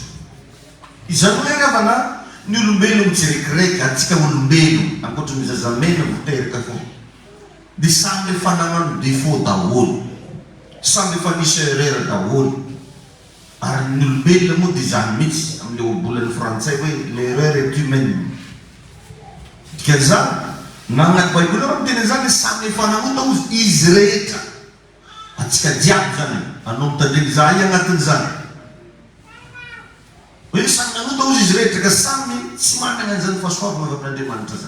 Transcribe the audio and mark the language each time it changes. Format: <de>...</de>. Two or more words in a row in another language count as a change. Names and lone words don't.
<mg>Izany hoe ravana ny olombelo mijerekireky atsika olombelo ankoatry ny zazamena miteraka fo dia samy efa nagnano défaut daholo, samy efa nisy erreur daholo. Ary ny olombelona moa dia izany mihitsy amin'ilay ohabolan'ny frantsay hoe</mg> <fr>l'erreur est humaine.</fr> <mg>Dikan'izany na agnaty baiboly ao miteny an'izany samy efa nagnota izy rehetra, atsika jiaby zany anao mitandreny zahay agnatin'izany hoe samy nagnota izy rehetra ka samy tsy manana an'izany fahasoavana avy amin'Andriamanitra zany.</mg>